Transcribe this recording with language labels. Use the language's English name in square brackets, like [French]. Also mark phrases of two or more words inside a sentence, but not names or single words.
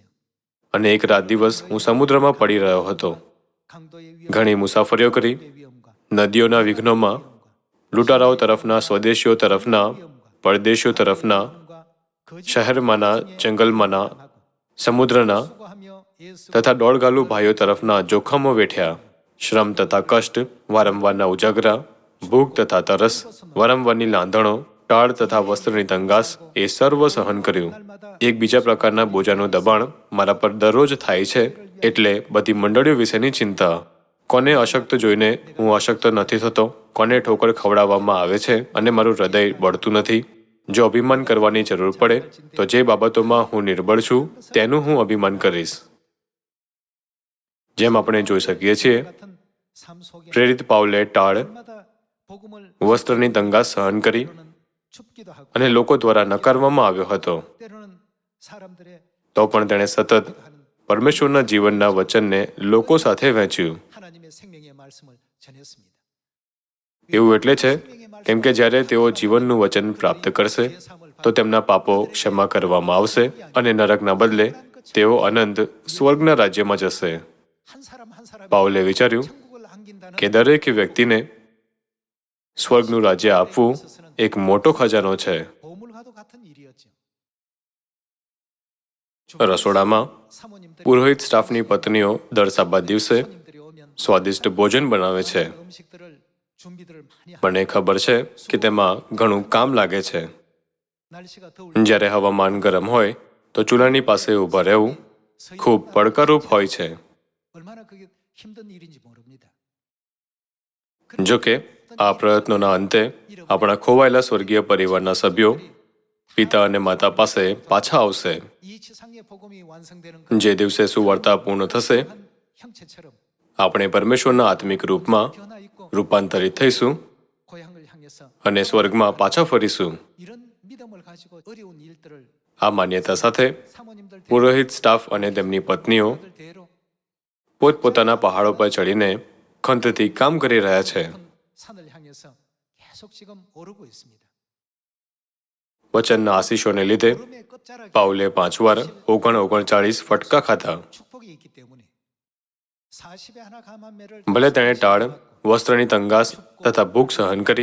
[Gujarati] અને એક રાત દિવસ હું સમુદ્રમાં પડી રહ્યો હતો. [Korean] 강도의 [Gujarati] ઘણી મુસાફરીઓ કરી, [Korean] 위험과 [Gujarati] નદીઓના વિઘ્નોમાં, લૂંટારાઓ તરફના, સ્વદેશીઓ તરફના, પરદેશીઓ તરફના, શહેરમાંના, જંગલમાંના, સમુદ્રના [Korean] 수고하며 예수 [Gujarati] તથા દોડગાલુ ભાઈઓ તરફના જોખમો વેઠ્યા. શ્રમ તથા કષ્ટ, વારંવારના ઉજાગરા, ભૂખ તથા તરસ, વારંવારની લાંધણો, ટાળ તથા વસ્ત્રની તંગાસ એ સર્વ સહન કર્યું. એક બીજા પ્રકારના બોજાનું દબાણ મારા પર દરરોજ થાય છે, એટલે બધી મંડળીઓ વિશેની ચિંતા. કોને અશક્ત જોઈને હું અશક્ત નથી થતો? કોને ઠોકર ખવડાવવામાં આવે છે અને મારું હૃદય બળતું નથી? જો અભિમાન કરવાની જરૂર પડે તો જે બાબતોમાં હું નિર્બળ છું તેનું હું અભિમાન કરીશ. જેમ આપણે જોઈ શકીએ છીએ, [Korean] 같은 삶 속에 [Gujarati] પ્રેરિત પાઉલે ટાળ, [Korean] 마다 복음을 [Gujarati] વસ્ત્રની તંગાસ સહન કરી [Korean] 때로는 춥기도 하고 [Gujarati] અને લોકો દ્વારા નકારવામાં આવ્યો હતો. [Korean] 때로는 사람들의 [Gujarati] તો પણ તેણે સતત પરમેશ્વરના જીવનના વચનને લોકો સાથે વહેંચ્યું. [Korean] 하나님의 생명의 말씀을 전했습니다. [Gujarati] એવું એટલે છે કેમ કે જ્યારે તેઓ જીવનનું વચન પ્રાપ્ત કરશે તો તેમના પાપો ક્ષમા કરવામાં આવશે અને નરકના બદલે તેઓ અનંત સ્વર્ગના રાજ્યમાં જશે. [Korean] 한 사람 한 사람이 [Gujarati] પાઉલે વિચાર્યું [Korean] 천국을 안긴다는 [Gujarati] કે દરેક વ્યક્તિને સ્વર્ગનું રાજ્ય આપવું એક મોટો ખજાનો છે. [Korean] 보물과도 같은 일이었죠. [Gujarati] રસોડામાં [Korean] 사모님들이 [Gujarati] પુરોહિત સ્ટાફની પત્નીઓ દર સાબા દિવસે [Korean] 손님들이 오면 [Gujarati] સ્વાદિષ્ટ ભોજન બનાવે છે. [Korean] 음식들을 준비들을 많이 하고 [Gujarati] મને ખબર છે કે તેમાં ઘણું કામ લાગે છે. [Korean] 날씨가 더울 [Gujarati] જ્યારે હવામાન ગરમ હોય તો ચૂલાની પાસે ઊભા રહેવું ખૂબ પડકારરૂપ હોય છે. [Korean] 얼마나 그게 힘든 일인지 모릅니다. [Gujarati] જો કે આ પ્રયત્નોના અંતે આપણા ખોવાયેલા સ્વર્ગીય પરિવારના સભ્યો પિતા અને માતા પાસે પાછા આવશે. [Korean] 이 지상의 복음이 완성되는 [Gujarati] જે દિવસે સુવાર્તા પૂર્ણ થશે [Korean] 한 형체처럼 [Gujarati] આપણે પરમેશ્વરના આત્મિક રૂપમાં [Korean] 변화 있고 [Gujarati] રૂપાંતરિત થઈશું [Korean] 고향을 향해서 [Gujarati] અને સ્વર્ગમાં પાછા ફરીશું. [Korean] 이런 믿음을 가지고 어려운 일들을 [Gujarati] આ માન્યતા સાથે [Korean] 사모님들 [Gujarati] પુરોહિત સ્ટાફ અને તેમની પત્નીઓ [Korean] 대로들 대로 [Gujarati] પોતપોતાના પહાડો પર ચડીને ખંતથી કામ કરી રહ્યા છે. [Korean] 높은 산을 향해서 계속 지금 오르고 있습니다. [Gujarati] વચનના આશીષોને લીધે [Korean] 구름의 끝자락에 [Gujarati] પાઉલે 5 વાર 39 ફટકા ખાધા. [Korean] 축복이 있기 때문에 40에 하나 감한매를 [Gujarati] ભલે તેણે ટાળ, વસ્ત્રની તંગાસ તથા ભૂખ સહન કરી,